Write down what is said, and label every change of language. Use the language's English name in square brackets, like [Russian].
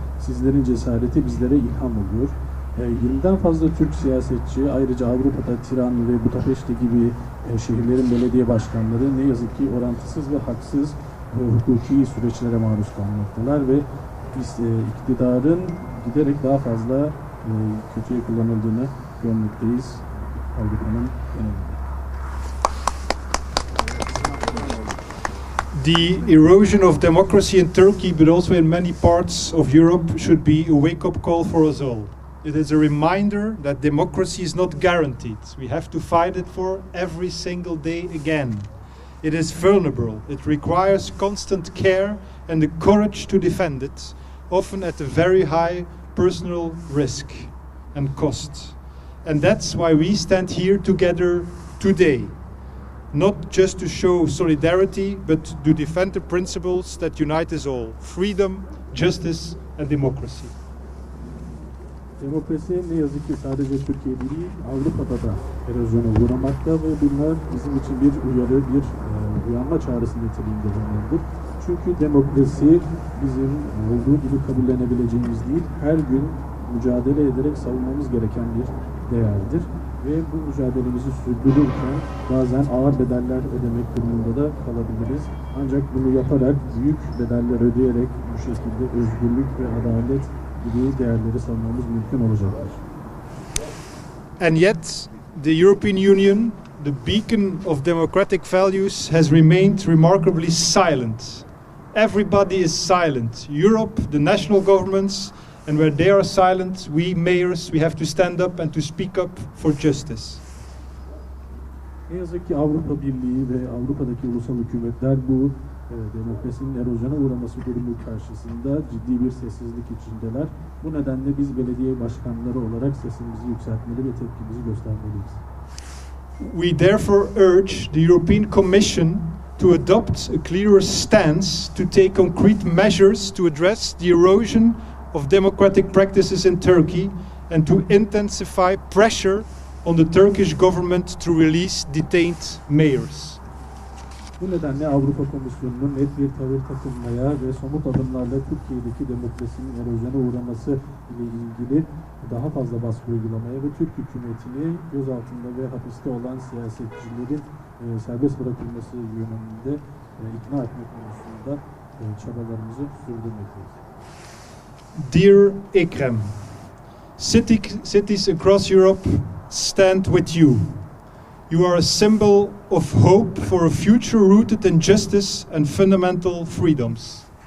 [Turkish] Sizlerin cesareti bizlere ilham oluyor. 20'den fazla Türk siyasetçi, ayrıca Avrupa'da Tiran ve Budapeşte gibi şehirlerin belediye başkanları ne yazık ki orantısız ve haksız hukuki süreçlere maruz kalmaktalar ve biz iktidarın giderek daha fazla kötüye kullanıldığını görmekteyiz Avrupa'nın genelinde. [English] The erosion of democracy in Turkey, but also in many parts of Europe, should be a wake-up call for us all. It is a reminder that democracy is not guaranteed. We have to fight it for every single day again. It is vulnerable. It requires constant care and the courage to defend it, often at a very high personal risk and cost. And that's why we stand here together today. Not just to show solidarity, but to defend the principles that unite us all: freedom, justice, and democracy. [Turkish] Demokrasi ne yazık ki sadece Türkiye değil, Avrupa'da da erozyona uğramakta ve bunlar bizim için bir uyarı, bir uyanma çağrısı niteliğinde bulunmalıdır. Çünkü demokrasi bizim olduğu gibi kabullenebileceğimiz değil, her gün mücadele ederek savunmamız gereken bir değerdir. Ve bu mücadelemizi sürdürürken bazen ağır bedeller ödemek durumunda da kalabiliriz. Ancak bunu yaparak, büyük bedeller ödeyerek bu şekilde özgürlük ve adalet gibi değerleri savunmamız mümkün olacaktır. [English] And yet, the European Union, the beacon of democratic values, has remained remarkably silent. Everybody is silent. Europe, the national governments, and where they are silent, we mayors, we have to stand up and to speak up for justice. [Turkish] Ne yazık ki Avrupa Birliği ve Avrupa'daki ulusal hükümetler bu demokrasinin erozyona uğraması durumu karşısında ciddi bir sessizlik içindeler. Bu nedenle biz belediye başkanları olarak sesimizi yükseltmeli ve tepkimizi göstermeliyiz. [English] We therefore urge the European Commission to adopt a clearer stance, to take concrete measures to address the erosion of democratic practices in Turkey and to intensify pressure on the Turkish government to release detained mayors. [Turkish] Bu nedenle Avrupa Komisyonu'nun net bir tavır takınmaya ve somut adımlarla Türkiye'deki demokrasinin erozyona uğraması ile ilgili daha fazla baskı uygulamaya ve Türk hükümetini gözaltında ve hapiste olan siyasetçilerin serbest bırakılması yönünde ikna etme konusunda çabalarımızı sürdürmekteyiz. [English] Dear Ekrem, cities across Europe stand with you. You are a symbol of hope for a future rooted in justice and fundamental freedoms.